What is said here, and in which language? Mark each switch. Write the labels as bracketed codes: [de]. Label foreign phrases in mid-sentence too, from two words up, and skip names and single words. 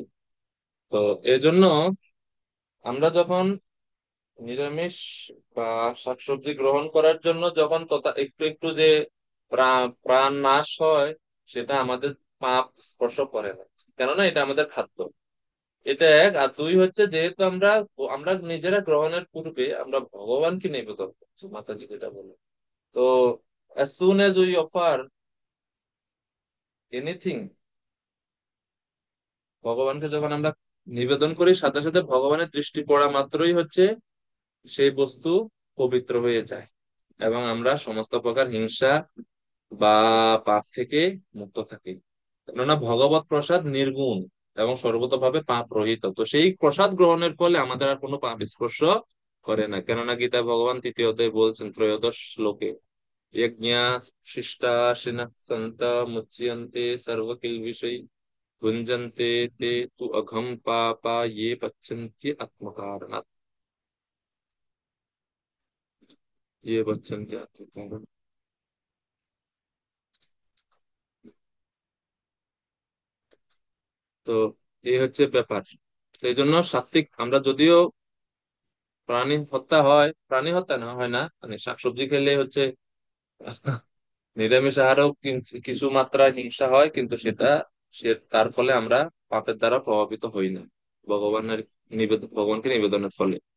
[bn] তো এই জন্য আমরা যখন নিরামিষ বা শাকসবজি গ্রহণ করার জন্য যখন তথা একটু একটু যে প্রাণ নাশ হয়, সেটা আমাদের পাপ স্পর্শ করে না, কেননা এটা আমাদের খাদ্য। এটা এক। আর দুই হচ্ছে, যেহেতু আমরা আমরা নিজেরা গ্রহণের পূর্বে আমরা ভগবানকে নিবেদন করছি, মাতাজি যেটা বলে। [en] তো as soon as we offer anything, [bn] ভগবানকে যখন আমরা নিবেদন করি, সাথে সাথে ভগবানের দৃষ্টি পড়া মাত্রই হচ্ছে সেই বস্তু পবিত্র হয়ে যায়, এবং আমরা সমস্ত প্রকার হিংসা বা পাপ থেকে মুক্ত থাকি। কেননা ভগবত প্রসাদ নির্গুণ এবং সর্বতভাবে পাপ রহিত, তো সেই প্রসাদ গ্রহণের ফলে আমাদের আর কোনো পাপ স্পর্শ করে না। কেননা গীতা ভগবান তৃতীয় অধ্যায়ে বলছেন, ত্রয়োদশ শ্লোকে, [sa] यज्ञा शिष्टा शिनः सन्त मुच्यन्ते सर्वकिल्बिषै भुञ्जन्ते ते तु अघं पापा ये पच्यन्ते आत्मकारणात्, ये पच्यन्ते आत्मकारणात्। [bn] তো এই হচ্ছে ব্যাপার। তো এই জন্য সাত্বিক, আমরা যদিও প্রাণী হত্যা হয়, প্রাণী হত্যা না হয় না, মানে শাকসবজি খেলে হচ্ছে নিরামিষ আহারেও কিছু মাত্রায় হিংসা হয়, কিন্তু সেটা তার ফলে আমরা পাপের দ্বারা প্রভাবিত হই না, ভগবানের ভগবানকে নিবেদনের ফলে।